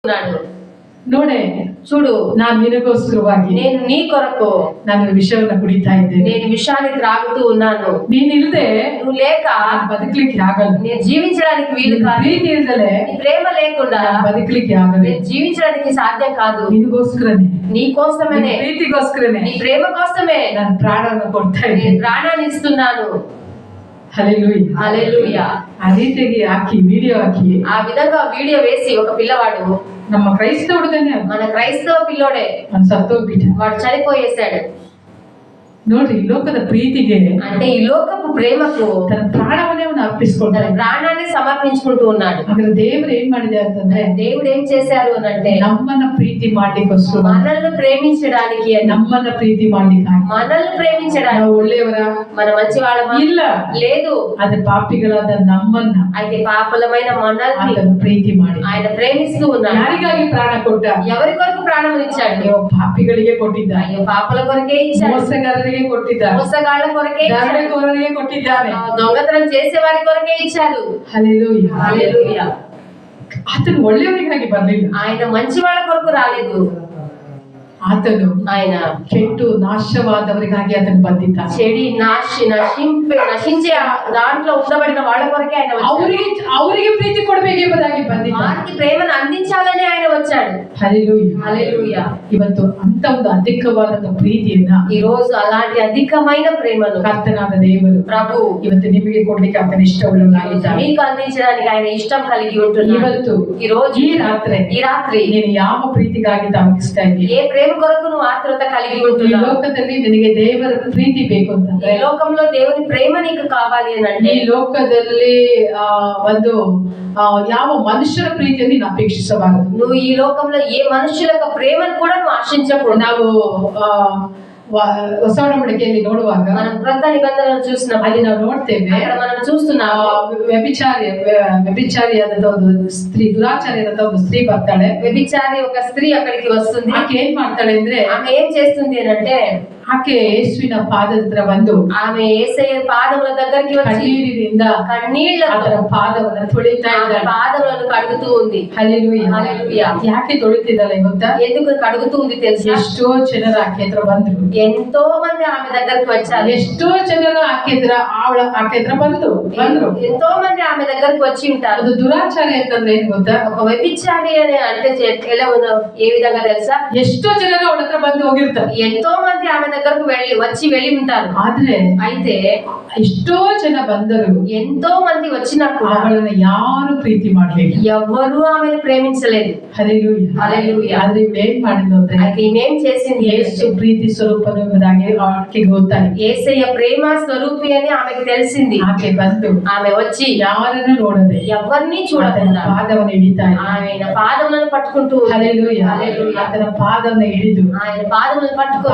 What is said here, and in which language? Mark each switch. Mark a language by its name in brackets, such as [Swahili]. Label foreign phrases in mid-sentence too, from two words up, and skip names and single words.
[Kannada] ನೋಡೆ [Telugu] చూడు, [Kannada] ನಾ ನಿನಗೋಸ್ಕರವಾಗಿ [Telugu] నేను నీ కొరకు [Kannada] ನಾನು ವಿಷವನ್ನ ಕುಡಿತಾ ಇದ್ದೇನೆ. [Telugu] నేను విషయాన్ని త్రాగుతూ ఉన్నాను. [Kannada] ನೀನಿಲ್ಲದೆ [Telugu] నువ్వు లేక [Kannada] ಬದುಕಲಿಕ್ಕೆ ಆಗಲ್ಲ. [Telugu] నేను జీవించడానికి వీలు కాదు. [Kannada] ಪ್ರೀತಿ ಇಲ್ಲದೆ [Telugu] నీ ప్రేమ లేకుండా [Kannada] ಬದುಕಲಿಕ್ಕೆ ಆಗಲ್ಲ. [Telugu] నేను జీవించడానికి సాధ్యం కాదు. [Kannada] ನಿನಗೋಸ್ಕರನೇ, [Telugu] నీ కోసమే, [Kannada] ಪ್ರೀತಿಗೋಸ್ಕರನೇ, [Telugu] నీ ప్రేమ కోసమే [Kannada] ನಾನು ಪ್ರಾಣವನ್ನು ಕೊಡ್ತಾ [Telugu] నేను [Kannada] ಇದ್ದೇನೆ. [Telugu] ప్రాణాన్ని ఇస్తున్నాను. హల్లెలూయా, హల్లెలూయా. [Kannada] ఆ ರೀತಿಯಾಗಿ ಹಾಕಿ ವಿಡಿಯೋ ಹಾಕಿ [Telugu] ఆ విధంగా వీడియో వేసి ఒక పిల్లవాడు, [Kannada] ನಮ್ಮ ಕ್ರೈಸ್ತవుడుగానే [Telugu] మన క్రైస్తవ పిల్లోడే, [Kannada] మన సత్తోగ్ಬಿಟ್ಟ. [Telugu] వాడు చనిపోయేశాడు. [Kannada] ನೋಡ್ರಿ, ಈ ಲೋಕದ ಪ್ರೀತಿಗೆ [Telugu] అంటే ఈ లోకపు ప్రేమకు [Kannada] తన ప్రాణವನ್ನೇ ಅವನು [Telugu] తన [Kannada] ಅರ್ಪಿಸ್ಕೊಂಡ್ರೆ, [Telugu] ప్రాణాన్ని సమర్పించుకుంటూ ఉన్నాడు. [Kannada] ಅದ್ರ ದೇವರು ಏನ್ ಮಾಡಿದೆ ಅಂತಂದ್ರೆ, [Telugu] దేవుడు ఏం చేశారు అని అంటే, [Kannada] ನಮ್ಮನ್ನ ಪ್ರೀತಿ ಮಾಡ್ಲಿಕ್ಕೋಸ್ಕರ, [Telugu] మనల్ని ప్రేమించడానికి అని, [Kannada] ನಮ್ಮನ್ನ ಪ್ರೀತಿ ಮಾಡ್ಲಿಕ್ಕೆ [Telugu] మనల్ని ప్రేమించడానికి. [Kannada] ನಾವು ಒಳ್ಳೆಯವರ [Telugu] మన మంచి వాళ్ళమా? [Kannada] ಇಲ್ಲ, [Telugu] లేదు. [Kannada] ಅದ್ರ ಪಾಪಿಗಳಾದ ನಮ್ಮನ್ನ [Telugu] అయితే పాపులమైన మనల్ని [Kannada] ಆತನು ಪ್ರೀತಿ ಮಾಡಿ [Telugu] ఆయన ప్రేమిస్తూ ఉన్నాడు. [Kannada] ಯಾರಿಗಾಗಿ ಪ್ರಾಣ ಕೊಟ್ಟ? [Telugu] ఎవరి కొరకు ప్రాణం ఇచ్చాడు? [Kannada] ಅಯ್ಯೋ ಪಾಪಿಗಳಿಗೆ ಕೊಟ್ಟಿದ್ದ, [Telugu] అయ్యో పాపల కొరకే ఇచ్చాడు. [Kannada] ಮೋಸಗಾರರಿಗೆ ಕೊಟ್ಟಿದ್ದ, [Telugu] మోసగాళ్ళ కొరకే ఇచ్చాడు. [Kannada] ದಂಡಕೋರರಿಗೆ ಕೊಟ್ಟಿದ್ದಾನೆ. [Telugu] దొంగతనం చేసే వారి కొరకే ఇచ్చాడు. [Kannada] ಹಲ್ಲೆಲೂಯಾ, [Telugu] హల్లెలూయా. [Kannada] ಆತನು ಒಳ್ಳೆಯವರಿಗಾಗಿ ಬರ್ಲಿಲ್ಲ. [Telugu] ఆయన మంచి వాళ్ళ కొరకు రాలేదు. [Kannada] ಆತನು [Telugu] ఆయన [Kannada] ಕೆಟ್ಟು ನಾಶವಾದವರಿಗಾಗಿ ಆತನು ಬಂದಿದ್ದ. [Telugu] చెడి నశించే దాంట్లో ఉండబడిన వాళ్ళ కొరకే ఆయన వచ్చాడు. [Kannada] ಅವರಿಗೆ ಪ್ರೀತಿ ಕೊಡಬೇಕೆಂಬುದಾಗಿ ಬಂದಿದ್ದ. [Telugu] వారికి ప్రేమను అందించాలని ఆయన వచ్చాడు. [Kannada] ಹಲ್ಲೆಲೂಯಾ, [Telugu] హల్లెలూయా. [Kannada] ಇವತ್ತು ಅಂತ ಒಂದು ಅಧಿಕವಾದಂತ ಪ್ರೀತಿಯನ್ನ [Telugu] ఈ రోజు అలాంటి అధికమైన ప్రేమను [Kannada] ಕರ್ತನಾದ ದೇವರು [Telugu] ప్రభు [Kannada] ಇವತ್ತು ನಿಮಗೆ ಕೊಡ್ಲಿಕ್ಕೆ ಆತನ ಇಷ್ಟವುಳ್ಳವನಾಗಿದ್ದಾನೆ. [Telugu] మీకు అందించడానికి ఆయన ఇష్టం కలిగి ఉంటున్నాడు. [Kannada] ಇವತ್ತು [Telugu] ఈ రోజు [Kannada] ಈ ರಾತ್ರಿ [Telugu] నేను [Kannada] ಯಾವ ಪ್ರೀತಿಗಾಗಿ ತಮಗಿಸ್ತಾ ಇದ್ದೀಯ? [Telugu] ఏ ప్రేమ కొరకు నువ్వు ఆత్రుత కలిగి [Kannada] ಈ [Telugu] ఉంటున్నావు? [Kannada] ಲೋಕದಲ್ಲಿ ನಿನಗೆ ದೇವರ ಪ್ರೀತಿ ಬೇಕು ಅಂತಂದ್ರೆ, [Telugu] ఈ లోకంలో దేవుని ప్రేమ నీకు కావాలి అని అంటే, [Kannada] ಈ ಲೋಕದಲ್ಲಿ ಒಂದು ಯಾವ ಮನುಷ್ಯರ ಪ್ರೀತಿಯನ್ನು ನೀನು ಅಪೇಕ್ಷಿಸಬಾರದು. [Telugu] నువ్వు ఈ లోకంలో ఏ మనుషుల యొక్క ప్రేమను కూడా నువ్వు ఆశించకూడదు. [Kannada] ನಾವು ಹೊಸ ಒಡಂಬಡಿಕೆಯಲ್ಲಿ ನೋಡುವಾಗ [Telugu] మనం క్రొత్త నిబంధనలు చూసినప్పుడు [Kannada] ಅಲ್ಲಿ ನಾವು ನೋಡ್ತೇವೆ, [Telugu] అక్కడ మనం చూస్తున్నాము [Kannada] ವ್ಯಭಿಚಾರಿಯಾದ ಒಂದು ಸ್ತ್ರೀ, ದುರಾಚಾರಿಯಾದ ಒಂದು ಸ್ತ್ರೀ ಬರ್ತಾಳೆ. [Telugu] వ్యభిచారి ఒక స్త్రీ అక్కడికి వస్తుంది. [Kannada] ಆಕೆ ಏನ್ ಮಾಡ್ತಾಳೆ ಅಂದ್ರೆ, [Telugu] ఆమె ఏం చేస్తుంది అని అంటే, [Kannada] ಆಕೆ ಯೇಸುವಿನ ಪಾದದ ಹತ್ರ ಬಂದು [Telugu] ఆమె యేసయ్య పాదముల దగ్గరికి వచ్చి [Kannada] ಕಣ್ಣೀರಿನಿಂದ [Telugu] కన్నీళ్లతో [Kannada] ಅದರ ಪಾದವನ್ನು ತೊಳಿತಾ ಇದ್ದಾಳೆ. [Telugu] పాదములను కడుగుతూ ఉంది. [Kannada] ಹಲ್ಲೆಲೂಯಾ, [Telugu] హల్లెలూయా. [Kannada] ಯಾಕೆ ತೊಳಿತಿದ್ದಾಳೆ ಗೊತ್ತಾ? [Telugu] ఎందుకు కడుగుతూ ఉంది తెలుసా? [Kannada] ಎಷ್ಟೋ ಜನರು ಆಕೆ ಹತ್ರ ಬಂದ್ರು, [Telugu] ఎంతో మంది ఆమె దగ్గరికి వచ్చారు. [Kannada] ಎಷ್ಟೋ ಜನರು ಆಕೆ ಹತ್ರ ಬಂದ್ರು. [Telugu] ఎంతో మంది ఆమె దగ్గరికి వచ్చి ఉంటారు. [Kannada] ಅದು ದುರಾಚಾರಿ ಅಂತಂದ್ರೆ ಏನ್ ಗೊತ್ತಾ? [Telugu] ఒక వ్యభిచారి అని అంటే ఎలా ఉందో ఏ విధంగా తెలుసా? [Kannada] ಎಷ್ಟೋ ಜನರು ಅವಳ ಹತ್ರ ಬಂದು ಹೋಗಿರ್ತಾರೆ. [Telugu] ఎంతో మంది ఆమె దగ్గరకు వెళ్ళి ఉంటారు. [Kannada] ಆದ್ರೆ [Telugu] అయితే [Kannada] ಎಷ್ಟೋ ಜನ ಬಂದರು, [Telugu] ఎంతో మంది వచ్చినప్పుడు [Kannada] ಅವಳನ್ನ ಯಾರು ಪ್ರೀತಿ ಮಾಡ್ಲಿಲ್ಲ. [Telugu] ఎవ్వరూ ఆమెను ప్రేమించలేదు. [Kannada] ಹಲ್ಲೆಲೂಯಾ, [Telugu] హల్లెలూయా. [Kannada] ಆದ್ರೆ ಇವಳು ಏನ್ ಮಾಡಿದ್ಲು ಅಂದ್ರೆ, [Telugu] అయితే ఈమెం చేసింది? [Kannada] ಯೇಸು ಪ್ರೀತಿ ಸ್ವರೂಪನು ಎಂಬುದಾಗಿ ಆಕೆಗೆ ಗೊತ್ತಾಯ್ತು. [Telugu] యేసయ్య ప్రేమ స్వరూపి అని ఆమెకు తెలిసింది. [Kannada] ಆಕೆ ಬಂದು [Telugu] ఆమె వచ్చి [Kannada] ಯಾರನ್ನು ನೋಡದೆ [Telugu] ఎవరిని చూడకుండా [Kannada] ಪಾದವನ್ನು ಹಿಡಿತಾ ಇದ್ದ. [Telugu] ఆయన పాదములను పట్టుకుంటూ, [Kannada] ಹಲ್ಲೆಲೂಯಾ, [Telugu] హల్లెలూయా. [Kannada] ಆತನ ಪಾದವನ್ನು ಹಿಡಿದು [Telugu] ఆయన పాదములను పట్టుకొని